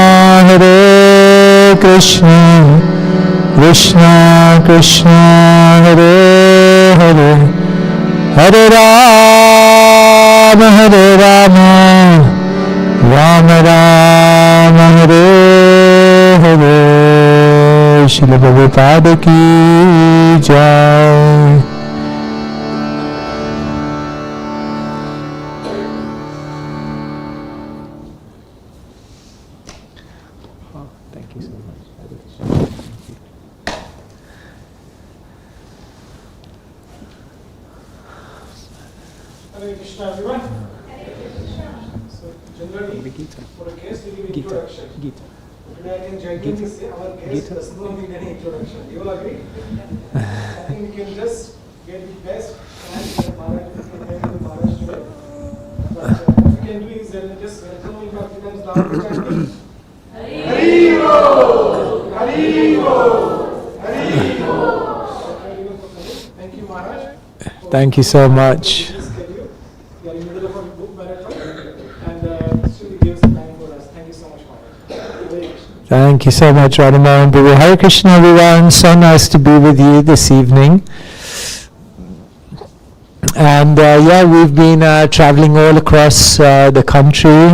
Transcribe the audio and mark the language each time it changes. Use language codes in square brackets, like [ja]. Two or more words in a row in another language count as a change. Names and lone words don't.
[sa] Krishna Krishna Hare Hare Hare Rama Rama Rama Hare Hare Srila Prabhupada [hi] ki jai. [en] Thank you so much. Hare Krishna, everyone. So, generally, for a guest, we give introduction. Today, I can genuinely say our guest does not need any introduction. You all agree? I think we can just get the best and Maharaj, we can hear the Maharaj today. But what we can do is just welcome him back becomes down to chanting. Hare-ho! Hare-ho! Hare-ho! Thank you, Maharaj. Thank you so much. We are in the middle of a book marathon and still he gives time for us. Thank you so much, Maharaj. Thank you so much, Radhamohan Prabhu. Hare Krishna, everyone. So nice to be with you this evening. And we've been traveling all across the country.